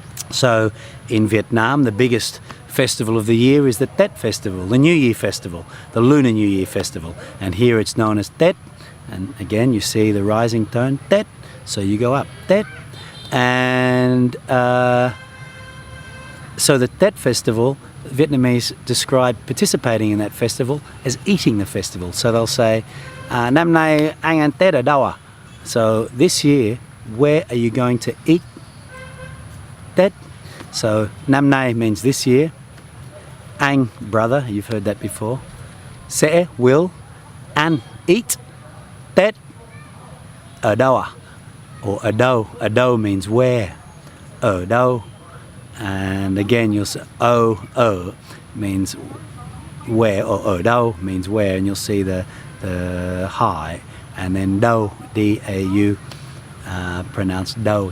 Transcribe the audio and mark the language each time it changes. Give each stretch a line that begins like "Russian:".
English: So in Vietnam, the biggest festival of the year is the Tết festival, the New Year festival, the Lunar New Year festival. And here it's known as Tết. And again, you see the rising tone, Tết. So you go up, Tết. And so the Tết festival, Vietnamese describe participating in that festival as eating the festival. So they'll say,
Vietnamese: "Năm nay anh ăn Tết ở đâu à?"
English: So this year, where are you going to eat Tết? So năm nay means this year. Anh, brother, you've heard that before.
Vietnamese: Sẽ, will. Ăn, eat. Tết, ở đâu à? Or ở đâu. Ở đâu means where. Ở đâu.
English: And again, you'll say ở means where, or ở đâu means where, and you'll see the high, and then đâu, D-A-U, pronounced đâu.